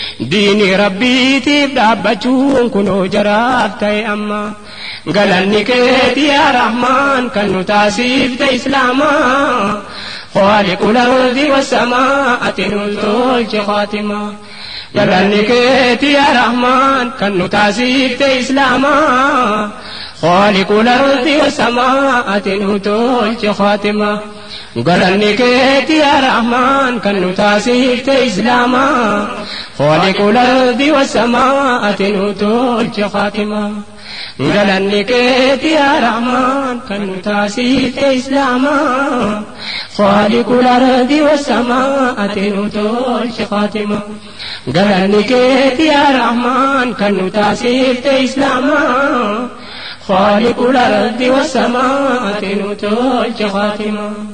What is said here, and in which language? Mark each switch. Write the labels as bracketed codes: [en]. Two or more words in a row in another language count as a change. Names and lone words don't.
[om] Diini Rabbiitiif dhaabbachuun kunoo jaraaf ta'e amma. Galanni keeti yaa Rahmaan kan nu taasifte Islaamaa. [ar] خالق الأرض والسماء [om] ati nun tolche khaatima. Galanni keeti yaa Rahmaan kan nu taasifte Islaama. [ar] خالق الأرض والسماء [om] ati nu tolche khaatima. Galanni keeti yaa Rahmaan kan nu taasifte Islaama. [ar] خالق الأرض والسماء [om] ati nu tolche khaatima. Galanni keeti yaa Rahmaan kan nu taasifte Islaama. [ar] خالق الأرض والسماء [om] ati nu tolche Faatima. Galanni keeti yaa Rahmaan kan nu taasifte Islaama. [ar] خالق الأرض والسماء [om] ati nu tolche Faatima.